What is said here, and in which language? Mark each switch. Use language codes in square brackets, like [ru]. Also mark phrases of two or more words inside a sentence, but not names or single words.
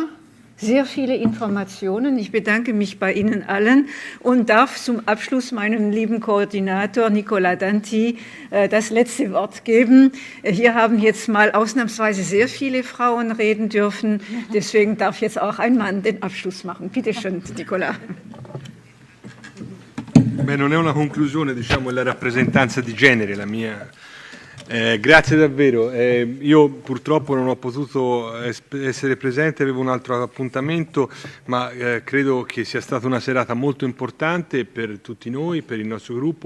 [de] Sehr viele Informationen. Ich bedanke mich bei Ihnen allen und darf zum Abschluss meinem lieben Koordinator Nicola Danti das letzte Wort geben. Hier haben jetzt mal ausnahmsweise sehr viele Frauen reden dürfen. Deswegen darf jetzt auch ein Mann den Abschluss machen. Bitte schön, Nicola. [it] Beh, non è una conclusione, diciamo, è la rappresentanza di genere, la mia Grazie davvero. Io purtroppo non ho potuto essere presente, avevo un altro appuntamento, ma credo che sia stata una serata molto importante per tutti noi, per il nostro gruppo.